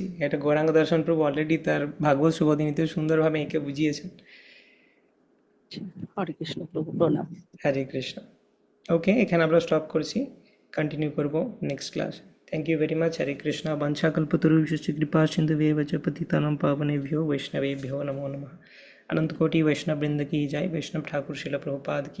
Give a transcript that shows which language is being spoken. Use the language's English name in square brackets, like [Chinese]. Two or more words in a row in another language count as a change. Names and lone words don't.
[Bangla] এটা গৌরাঙ্গ দর্শন প্রভু অলরেডি তার ভাগবত শুভদিনীতে সুন্দরভাবে এঁকে বুঝিয়েছেন। হরে কৃষ্ণ প্রভু, প্রণাম। হরে কৃষ্ণ। ওকে, এখানে আমরা স্টপ করছি, কন্টিনিউ করব [English] next class. thank you very much. [Sanskrit] হরে কৃষ্ণ। বাঞ্ছাকল্পতরুভ্যশ্চ কৃপা সিন্ধুভ্যেব চ পতিতানাং পাবনেভ্यो वैष्णवेभ्यो नमो नमः। [Hindi] अनंत कोटि वैष्णव वृंद की जय। वैष्णव ठाकुर शिल प्रभुपाद की।